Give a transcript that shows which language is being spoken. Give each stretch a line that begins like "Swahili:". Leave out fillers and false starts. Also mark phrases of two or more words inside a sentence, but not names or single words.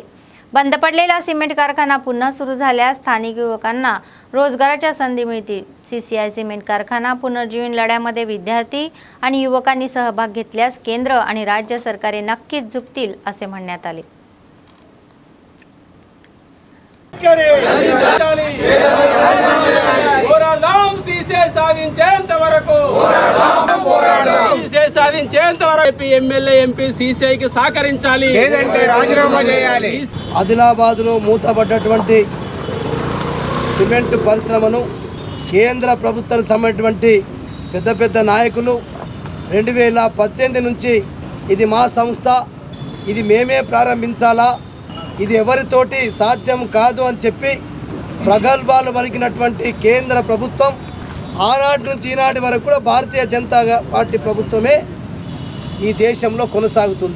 Marathi: बंद पडलेला सिमेंट कारखाना पुन्हा सुरू झाल्यास स्थानिक युवकांना रोजगाराच्या संधी मिळतील. CCI सिमेंट कारखाना पुनर्जीवन लढ्यामध्ये विद्यार्थी आणि युवकांनी सहभाग घेतल्यास केंद्र आणि राज्य सरकारे नक्कीच झुकतील असे म्हणण्यात आले.
Telugu: పోరాడదాం సీసే సాధించేంత వరకు సీసే సాధించేంత వరకు ఎమ్మెల్యే ఎంపీ సీసీఐకి సహకరించాలి, లేదంటే రాజీనామా చేయాలి. ఆదిలాబాద్లో మూతపడ్డటువంటి సిమెంట్ పరిశ్రమను కేంద్ర ప్రభుత్వానికి సంబంధించినటువంటి పెద్ద పెద్ద నాయకులు 2018 నుంచి ఇది మా సంస్థ, ఇది మేమే ప్రారంభించాలా, ఇది ఎవరితోటి సాధ్యం కాదు అని చెప్పి ప్రగల్భాలు పలికినటువంటి కేంద్ర ప్రభుత్వం ఆనాటి నుంచి ఈనాటి వరకు కూడా భారతీయ జనతా పార్టీ ప్రభుత్వమే ఈ దేశంలో కొనసాగుతుంది.